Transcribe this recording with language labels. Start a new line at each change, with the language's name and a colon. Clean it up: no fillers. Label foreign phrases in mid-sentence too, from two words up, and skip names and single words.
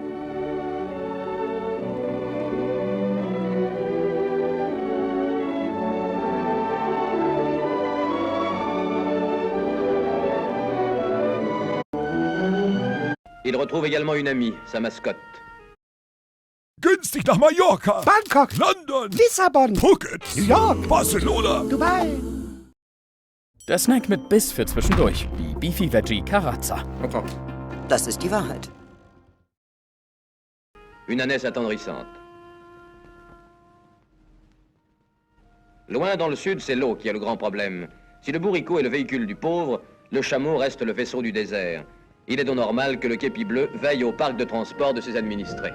French: Il retrouve également une amie, sa mascotte.
German: Günstig nach Mallorca, Bangkok, London, Lissabon, Phuket, New York, Barcelona. Dubai. Der Snack mit Biss für zwischendurch, wie Beefy Veggie Carazza. Das ist die Wahrheit.
French: Une ânesse attendrissante. Loin dans le sud, c'est l'eau qui a le grand problème. Si le bourricot est le véhicule du pauvre, le chameau reste le vaisseau du désert. Il est donc normal que le képi bleu veille au parc de transport de ses administrés.